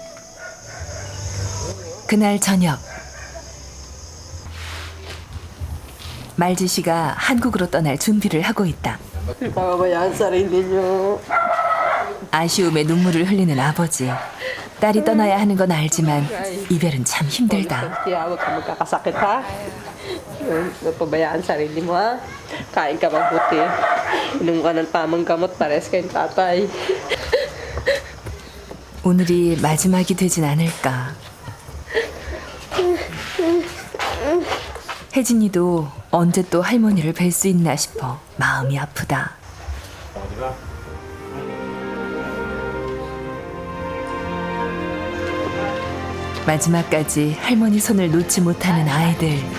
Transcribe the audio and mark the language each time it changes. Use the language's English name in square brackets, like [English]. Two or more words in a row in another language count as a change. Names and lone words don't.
[Korean] 그날 저녁 말지 씨가 한국으로 떠날 준비를 하고 있다. 아쉬움에 눈물을 흘리는 아버지. 딸이 떠나야 하는 건 알지만 이별은 참 힘들다. [Filipino] Pabayaan sarili mo ha. Kain ka mabuti. Inom ka ng tamang gamot pares kayong tatay. [Korean] 오늘이 마지막이 되진 않을까. 혜진이도 언제 또 할머니를 뵐 수 있나 싶어 마음이 아프다. 마지막까지 할머니 손을 놓지 못하는 아이들.